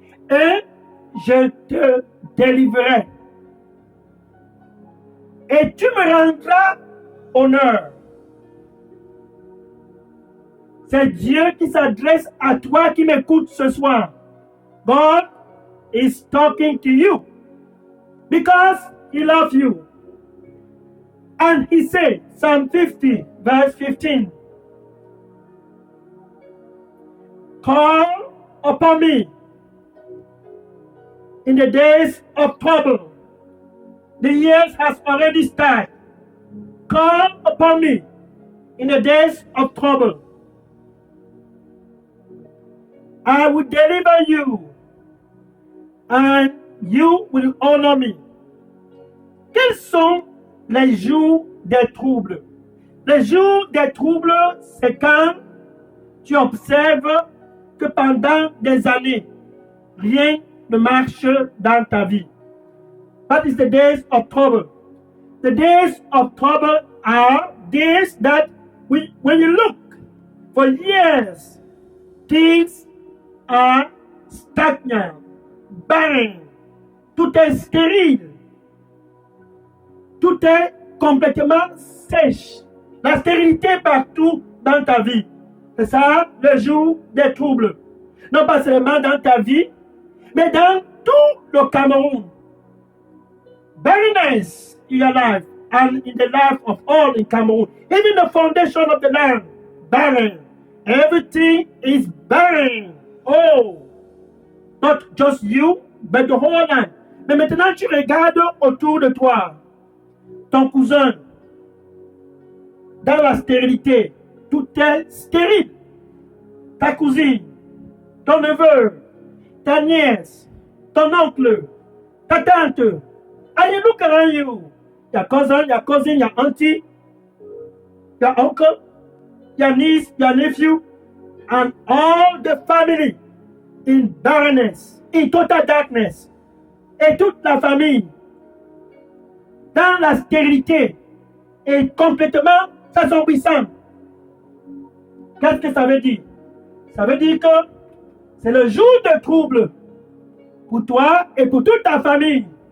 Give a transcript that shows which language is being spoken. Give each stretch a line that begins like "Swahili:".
French: Et je te délivrerai. Et tu me rendras honneur. C'est Dieu qui s'adresse à toi qui m'écoute ce soir.
English: God is talking to you because he loves you. And he said, Psalm 50, verse 15, call upon me in the days of trouble. The years has already started. Call upon me in the days of trouble. I will deliver you, and you will honor me.
French: Quels sont les jours des troubles? Les jours des troubles, c'est quand tu observes que pendant des années, rien ne marche dans ta vie.
English: That is the days of trouble. The days of trouble are days that when you look for years, things are stagnant, barren,
French: tout est stérile, tout est complètement sèche. La stérilité partout dans ta vie. C'est ça le jour des troubles. Non pas seulement dans ta vie, mais dans tout le Cameroun.
English: Barrenness in your life and in the life of all in Cameroon. Even the foundation of the land, barren. Everything is barren. Oh, not just you, but the whole land.
French: Mais maintenant, tu regardes autour de toi. Ton cousin, dans la stérilité, tout est stérile. Ta cousine, ton neveu, ta nièce, ton oncle, ta tante.
English: And you look around you. Your cousin, your auntie, your uncle, your niece, your nephew, and all the family in barrenness, in total darkness.
French: Et toute la famille dans la stérilité et complètement s'assombrissant. Qu'est-ce que ça veut dire? Ça veut dire que c'est le jour de trouble pour toi et pour toute ta famille.